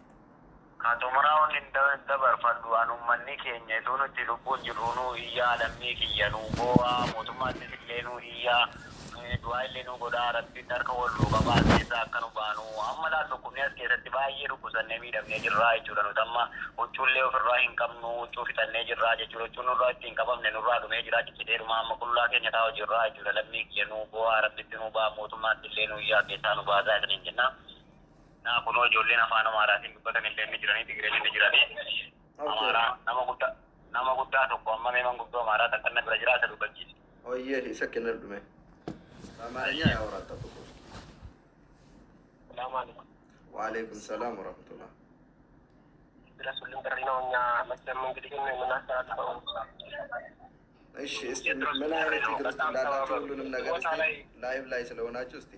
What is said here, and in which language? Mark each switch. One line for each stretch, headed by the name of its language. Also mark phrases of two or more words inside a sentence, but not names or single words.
Oromo: Ka xumuraa wanni dabarfadhu waan uummanni keenya itoo nuti lubbuun jirru nuu iyyaa lammii kiyya nuu boo'aa mootummaattis illee nuu iyyaa du'aa illee nuu godhaa rabbiin harka wal qabaa keessaa akka nu baanu amma laal dhukkubni as keessatti baay'ee dhukkubsannee miidhamnee jirraa jechuudha nuti amma huccuullee ofirraa hin qabnu huccuu fixannee jirraa jechuudha huccuun nurraa ittiin qabamne nurraa dhumee jiraa ciccideeruma amma qullaa keenya taa'u jirraa jechuudha lammii kiyya nuu boo'aa rabbitti nuu ba'a mootummaatti illee nuu iyyaa keessaa nu baasaa isaniin jenna. Naa kunoo ijoolleen afaan amaaraatiin dubbatan illee ni jiranii tigireen ni jiranii amaaraa nama guddaa tokko amma mee manguddoo amaaraa takka na bira jiraata dubbachiisi. Oyyee isa kenna dhume.
Amharic: Amaarኛ ያወራታ ተቆ
Arabic: سلام عليكم وعليكم سلام ورحمة الله
Amharic: ድረሱልን ጥሪ ነው እኛ መቼም እንግዲህ የምናስተላልፈው እሺ እስቲ ምን አይነት ድረስ እንዳላችሁ ሁሉንም ነገር እስቲ ላይቭ ላይ ስለሆናችሁ እስቲ